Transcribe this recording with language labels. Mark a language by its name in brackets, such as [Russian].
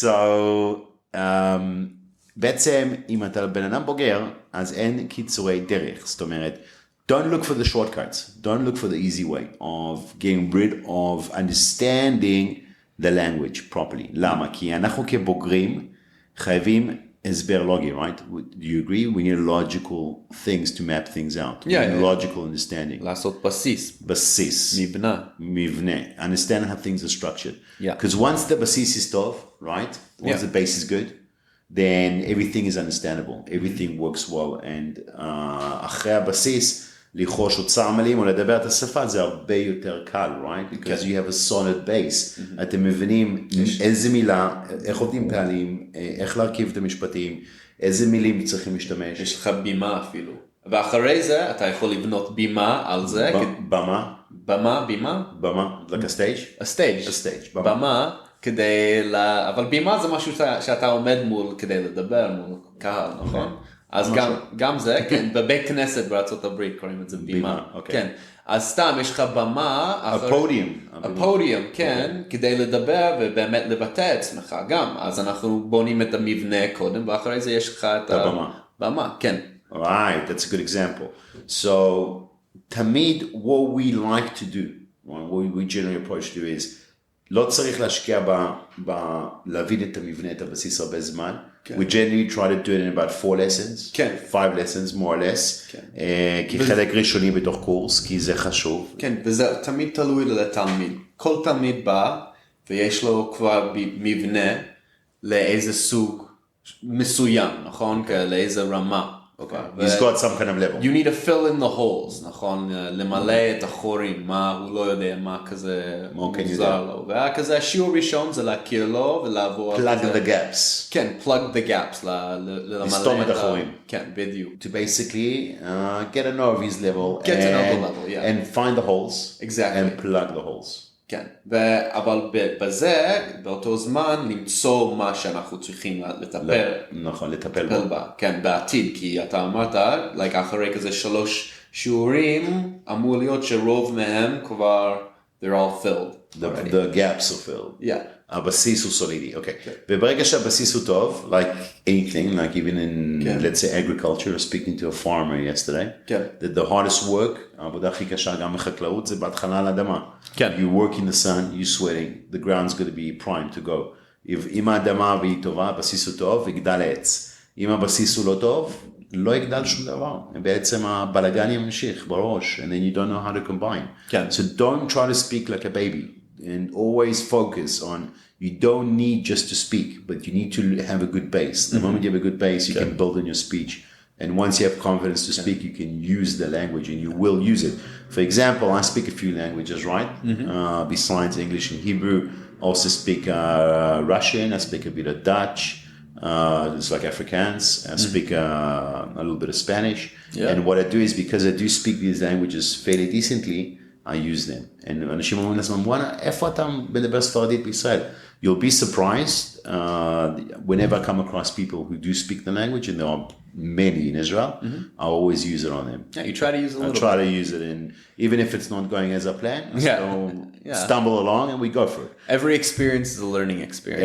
[Hebrew] So, בעצם, אם אתה בן אדם בוגר, אז אין קיצורי דרך. זאת אומרת, [English] don't look for the shortcuts. Don't look for the easy way of getting rid of understanding the language properly. [Hebrew] למה? כי אנחנו כבוגרים חייבים הסבר לוגי, right? [English] Do you agree? We need logical things to map things out. We need logical understanding. [Hebrew] לעשות בסיס. מבנה. [English] Understand how things are structured. Yeah. Because once the בסיס is טוב, right? Once the base is good, then everything is understandable. Everything works well. [Hebrew] And אחרי הבסיס, לחוש אוצר מילים או לדבר את השפה, זה הרבה יותר קל, right? [English] Because you have a solid base. [Hebrew] אתם מבינים איזה מילה, איך עובדים פעלים, איך להרכיב את המשפטים, איזה מילים צריכים להשתמש. יש לך בימה אפילו. ואחרי זה אתה יכול לבנות בימה על זה. במה? [English] במה, like a stage? A stage. [Hebrew] במה. במה. אבל בימה זה משהו שאתה עומד מול כדי לדבר מול קהל, נכון? אז גם זה, כן, בבית כנסת בארצות הברית קוראים את זה בימה, כן. אז סתם יש לך במה, הפודיום, כן, כדי לדבר ובאמת לבטא את עצמך גם. אז אנחנו בונים את המבנה קודם, ואחרי זה יש לך את הבמה, כן. [English] Right, that's a good example. So, תמיד what we like to do, what we generally approach to is, [Hebrew] לא צריך להשקיע להבין את המבנה, את הבסיס הרבה זמן. [English] We generally try to do it in about 4 lessons, 5 lessons more or less, [Hebrew] כי חלק ראשוני בתוך קורס, כי זה חשוב. כן, וזה תמיד תלוי לתלמיד. כל תלמיד בא, ויש לו כבר מבנה לאיזה סוג מסוים, נכון? לאיזה רמה. [English] He's got some kind of level. You need to fill in the holes, נכון? [Hebrew] למלא את החורים, מה הוא לא יודע, מה כזה מוזר לו. וכזה השיעור ראשון זה להכיר לו ולעבור... [English] Plug the gaps. כן, plug the gaps. [Hebrew] לסתום את החורים. כן, בדיוק. [English] To basically get to know of his level. Get to know the level, yeah. And find the holes. Exactly. And plug the holes. [Hebrew] כן, אבל בזה, באותו זמן, למצוא מה שאנחנו צריכים לטפל. נכון, לטפל בה. כן, בעתיד, כי אתה אמרת, אחרי כזה 3 שיעורים, אמור להיות שרוב מהם כבר, [English] they're all filled. The gaps are filled. Yeah. [Hebrew] הבסיס הוא סולידי, אוקיי. וברגע שהבסיס הוא טוב, [English] like anything, like even in, let's say agriculture, speaking to a farmer yesterday, that the hardest work, [Hebrew] העבודה הכי קשה גם בחקלאות, זה בהתחלה על האדמה. [English] You work in the sun, you sweating, the ground's going to be primed to go. [Hebrew] אם האדמה והיא טובה, הבסיס הוא טוב, יגדל עץ. אם הבסיס הוא לא טוב, לא יגדל שום דבר. בעצם הבלגן ימשיך בראש, [English] and then you don't know how to combine. So don't try to speak like a baby. And always focus on, you don't need just to speak, but you need to have a good base. The moment you have a good base, you can build on your speech. And once you have confidence to speak, you can use the language and you will use it. For example, I speak a few languages, right? Besides English and Hebrew, I also speak Russian, I speak a bit of Dutch, it's like Afrikaans, I speak a little bit of Spanish. And what I do is, because I do speak these languages fairly decently, I use them. [Hebrew] And אנשים אומרים לעצמם, וואנה, איפה אתה מדבר ספרדית בישראל? [English] You'll be surprised whenever I come across people who do speak the language, and there are many in Israel, I always use it on them. Yeah, you try to use it a little bit. I try to use it, and even if it's not going as I plan, I still stumble along and we go for it. Every experience is a learning experience.